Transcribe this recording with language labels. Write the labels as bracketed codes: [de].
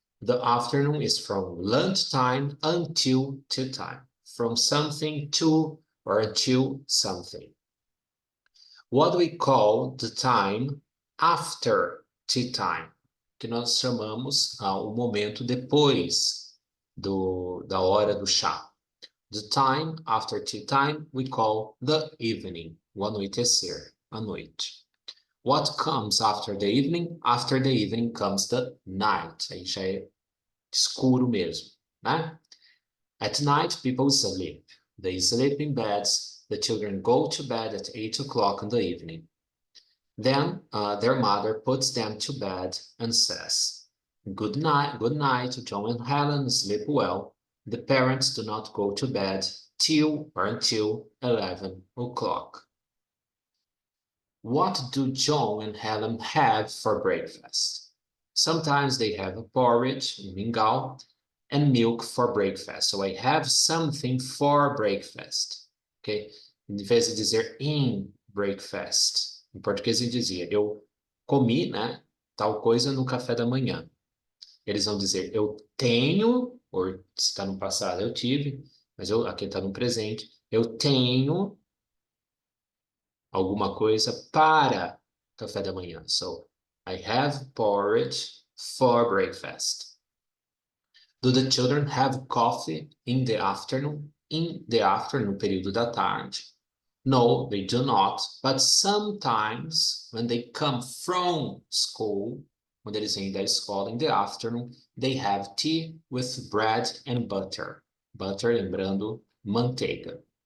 [en] The afternoon is from lunchtime until tea time. From something to or until something. What do we call the time after tea time? [pt] Que nós chamamos o momento depois da hora do chá. [en] The time after tea time we call the evening. [pt] O anoitecer, a noite. [en] What comes after the evening? After the evening comes the night. [pt] Aí já é escuro mesmo, né? [en] At night, people sleep. They sleep in beds. The children go to bed at 8 o'clock in the evening. Then their mother puts them to bed and says, good night, John and Helen, sleep well. The parents do not go to bed till or until 11 o'clock. What do John and Helen have for breakfast? Sometimes they have a porridge, mingau, and milk for breakfast. So I have something for breakfast. Ok? [pt] Em vez de dizer [en] in breakfast, [pt] em português ele dizia, eu comi, né, tal coisa no café da manhã. Eles vão dizer, eu tenho, ou se está no passado, eu tive, mas aqui está no presente, eu tenho alguma coisa para café da manhã. [en] So, I have porridge for breakfast. Do the children have coffee in the afternoon? In the afternoon, [pt] período da tarde. [en] No, they do not. But sometimes, when they come from school, [pt] quando eles vêm da escola [en] in the afternoon, they have tea with bread and butter. [pt] Butter, lembrando, manteiga.